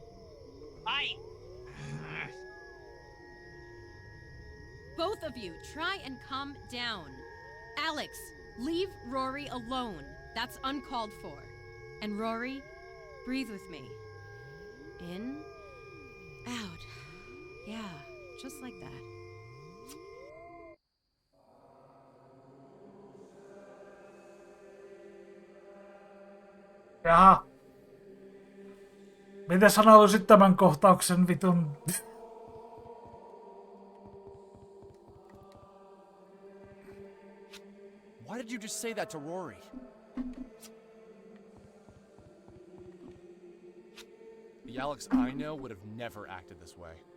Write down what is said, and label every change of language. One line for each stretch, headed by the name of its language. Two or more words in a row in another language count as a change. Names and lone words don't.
English: Both of you, try and calm down. Alex, leave Rory alone. That's uncalled for. And Rory, breathe with me. In, out. Yeah, just like that.
Finnish: Jaha. Mitä sä halusit tämän kohtauksen vitun?
English: Why did you just say that to Rory? The Alex I know would have never acted this way.